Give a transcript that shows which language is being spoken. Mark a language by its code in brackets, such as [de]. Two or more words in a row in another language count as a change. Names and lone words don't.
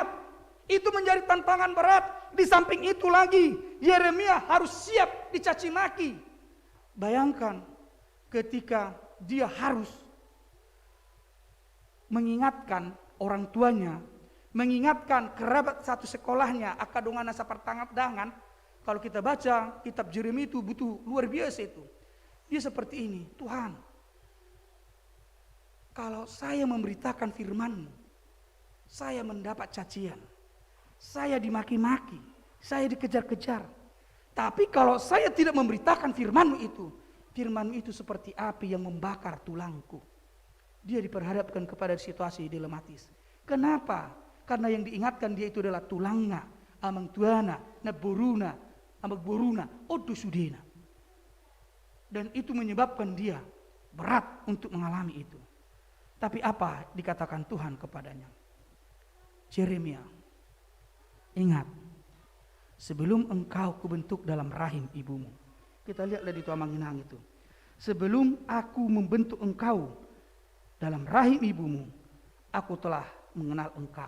[id] Itu menjadi tantangan berat. Di samping itu lagi, Yeremia harus siap dicaci maki. Bayangkan ketika dia harus mengingatkan orang tuanya, mengingatkan kerabat satu sekolahnya, [bbc] akadongan nasa pertangan. [id] Kalau kita baca kitab Jeremia itu butuh luar biasa itu. Dia seperti ini, Tuhan, kalau saya memberitakan firman-Mu, saya mendapat cacian. saya dimaki-maki, saya dikejar-kejar. Tapi kalau saya tidak memberitakan firman-Mu itu seperti api yang membakar tulangku. Dia diperhadapkan kepada situasi dilematis. Kenapa? Karena yang diingatkan dia itu adalah tulangnya, [bbc] amang tuana, naboruna, amang boruna, odusudena. [id] Dan itu menyebabkan dia berat untuk mengalami itu. Tapi apa dikatakan Tuhan kepadanya? Yeremia, ingat, sebelum engkau kubentuk dalam rahim ibumu. Kita lihatlah di [bbc] Tuamang Inang [id] itu. Sebelum aku membentuk engkau dalam rahim ibumu, aku telah mengenal engkau.